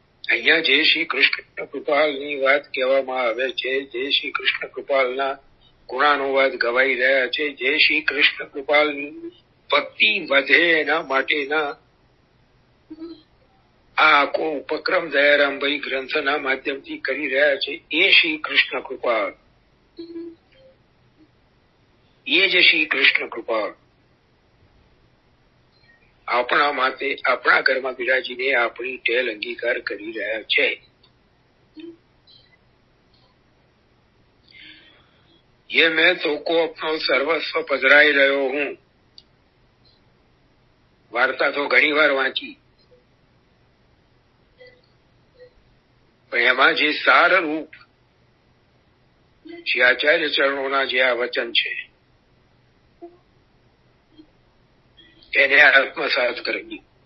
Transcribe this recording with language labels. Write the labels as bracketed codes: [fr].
[gu] અહીંયા જે શ્રી કૃષ્ણ કૃપાલની વાત કહેવામાં આવે છે, જે શ્રી કૃષ્ણ કૃપાલના ગુણાનુવાદ ગવાઈ રહ્યા છે, જે શ્રી કૃષ્ણ કૃપાલની ભક્તિ વધે એના માટેના આ આખો ઉપક્રમ દયારામભાઈ ગ્રંથના માધ્યમથી કરી રહ્યા છે, એ શ્રી કૃષ્ણ કૃપાલ, એ જ શ્રી કૃષ્ણ કૃપાલ આપણા માટે, આપણા ઘરમાં બિરાજીને આપણી ટેલ અંગીકાર કરી રહ્યા છે. [hi] ये मैं तो को अपनो सर्वस्व पधराई [gu] રહ્યો હું. વાર્તા તો ઘણી વાર વાંચી, પણ એમાં જે સાર રૂપ શ્રી આચાર્ય ચરણોના જે આ વચન છે એને આત્મસાત કરવી,